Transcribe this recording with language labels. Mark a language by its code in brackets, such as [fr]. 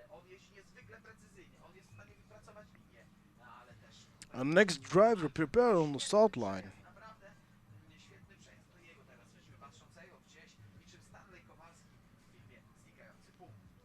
[pl] on jeździ niezwykle precyzyjnie, on jest w stanie wypracować linię, no ale też [en] Our next driver prepare on the start line. [pl] naprawdę świetny przejazd. To jego teraz widzimy patrzącego gdzieś niczym Stanley Kowalski w filmie Znikający punkt.